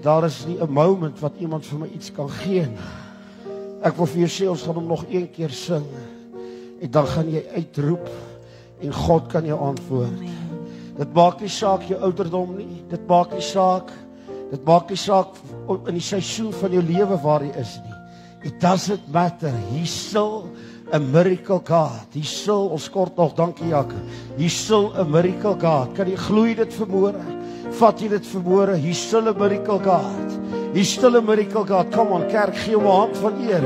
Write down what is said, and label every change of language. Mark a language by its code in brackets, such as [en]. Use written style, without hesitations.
[af] Daar is nie 'n moment wat iemand vir my iets kan gee nie. Ek wil vir jou sê, ons gaan hom nog een keer sing, en dan gaan jy uitroep, en God kan jou antwoord. Dit maak nie saak jou ouderdom nie, dit maak nie saak in die seisoen van jou lewe waar jy is nie. [en] It doesn't matter, He's still a miracle God. He's still, [af] ons kort nog, dankie Jakke, [en] He's still a miracle God. [af] Kan jy gloei dit vanmôre? Vat jy dit vanmôre? [en] He's still a miracle God. He's still a miracle God. Come on, kerk, [af] gee hom 'n hand van eer.